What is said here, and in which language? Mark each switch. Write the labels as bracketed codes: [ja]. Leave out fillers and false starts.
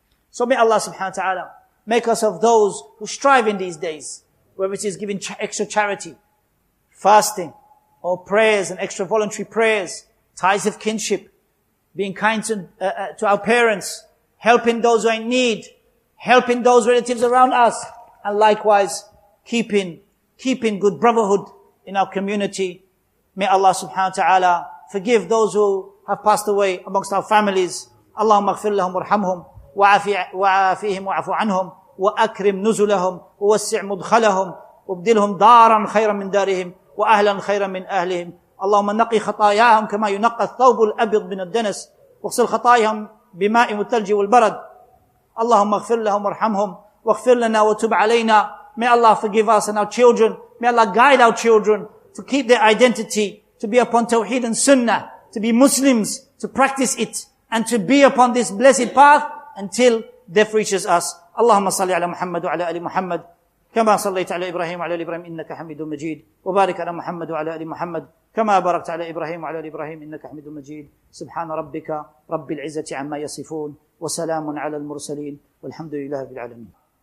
[en] So may Allah subhanahu wa ta'ala make us of those who strive in these days, whether it is giving extra charity, fasting, or prayers and extra voluntary prayers, ties of kinship, being kind to our parents, helping those who are in need, helping those relatives around us, and likewise keeping good brotherhood in our community. May Allah subhanahu wa ta'ala forgive those who have passed away amongst our families. [ar] Allahumma ighfir lahum warhamhum wa'afihim wa'afu anhum وأكرم نزلهم ووسع مدخلهم وابدلهم دارا خيرا من دارهم وأهلا خيرا من أهلهم. اللهم نقي خطاياهم كما ينقى الثوب الأبيض من الدنس واغسل خطاياهم بماء والثلج والبرد. اللهم اغفر لهم وارحمهم واغفر لنا وتب علينا. [en] May Allah forgive us and our children. May Allah guide our children to keep their identity, to be upon Tawheed and Sunnah, to be Muslims, to practice it, and to be upon this blessed path until death reaches us. [ar] اللهم صل على محمد وعلى آل محمد كما صليت على إبراهيم وعلى آل إبراهيم إنك حميد مجيد وبارك على محمد وعلى آل محمد كما باركت على إبراهيم وعلى آل إبراهيم إنك حميد مجيد. سبحان ربك رب العزة عما يصفون وسلام على المرسلين والحمد لله رب العالمين.